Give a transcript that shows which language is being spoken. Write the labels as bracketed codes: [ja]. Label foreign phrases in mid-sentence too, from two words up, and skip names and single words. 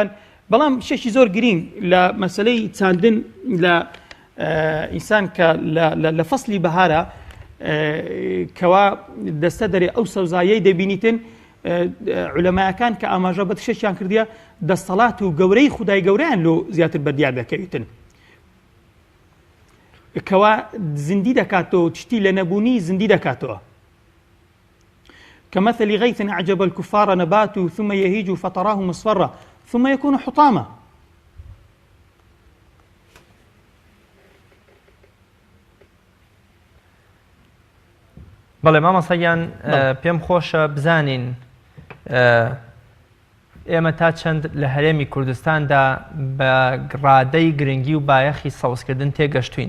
[ckb] بەڵام شێکی زۆر گرنگ لە مەسلەی چاندن لە ئینسان کە لە فەسلی بەهارە کەوا دەستە دەرێ ئەو سەوزایەی دەبینیتن عولەمایەکان کە ئاماژە بە شێکیان کردیە دەستەڵات و گەورەی خودای گەورەیان لۆ زیاتر بەردیار دەکەویتن کەوا زیندی دەکاتەوە تشتی لە نەبوونی زیندی دەکاتەوە. [ar] كمثل غيث أعجب الكفار نباته ثم يهيج فتراه مصفرا ثم يكون حطاما. [ckb] بەڵێ مامۆستاییان پێم خۆشە بزانین ئێمە تا چەند لە هەرێمی کوردستاندا بە ڕادەی گرنگی و بایەخی سەوزکردن تێگەشتوین.